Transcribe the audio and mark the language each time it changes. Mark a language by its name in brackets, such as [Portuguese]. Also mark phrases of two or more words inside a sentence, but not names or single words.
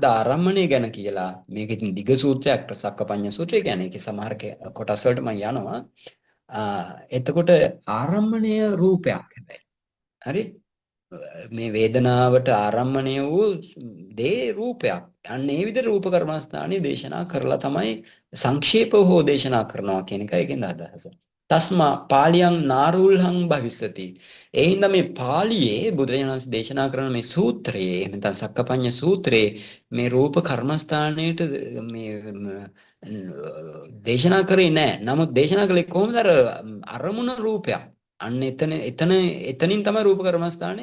[Sinhala] ආරම්මණය ගැන කියලා මේක ඉතින් දිග සූත්‍රයක් සක්කපඤ්ඤ සූත්‍රය කියන්නේ ඒකේ සමහර කොටස් වලට මම යනවා එතකොට ආරම්මණය රූපයක් හැබැයි හරි මේ වේදනාවට ආරම්මණය වූ දේ රූපයක් අන්න ඒ විදිහට රූප කර්මස්ථානයේ දේශනා කරලා තමයි සංක්ෂේපව හෝ දේශනා කරනවා කියන එක ඒකෙන් අදහස [Pali] තස්මා පාලියං නාරුල්හං භවිස්සති. [Sinhala] ඒ හින්දා මේ පාලියේ බුදුරජාණන් වහන්සේ දේශනා කරන මේ සූත්‍රයේ එහෙම නැත්නම් සක්කපඤ්ඤ සූත්‍රයේ මේ රූප කර්මස්ථානයේට මේ දේශනා කරේ නැහැ. නමුත් දේශනා කළේ කොහොමද අරමුණ රූපයක්. අන්න එතනින් තමයි රූප කර්මස්ථානය.